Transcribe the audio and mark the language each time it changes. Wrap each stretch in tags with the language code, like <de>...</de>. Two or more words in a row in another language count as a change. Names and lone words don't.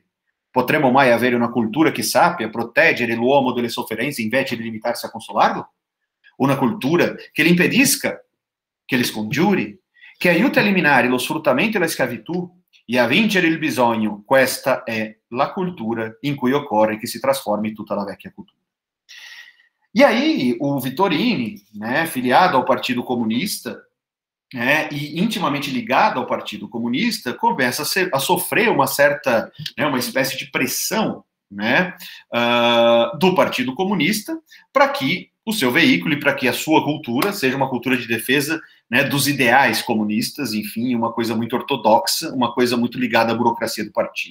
<it>Potremmo mai avere una cultura che sappia proteggere l'uomo delle sofferenze invece di limitarsi a consolarlo? Una cultura che gli impedisca, che li scongiuri, che aiuti a eliminare lo sfruttamento e la schiavitù e a vincere il bisogno. Questa è la cultura in cui occorre che si trasformi tutta la vecchia cultura.</it> <pt>E aí, o Vittorini, né, filiado ao Partido Comunista, e intimamente ligado ao Partido Comunista, começa a sofrer uma certa, né, uma espécie de pressão, né, do Partido Comunista para que o seu veículo e para que a sua cultura seja uma cultura de defesa, né, dos ideais comunistas, enfim, uma coisa muito ortodoxa, uma coisa muito ligada à burocracia do partido.</pt>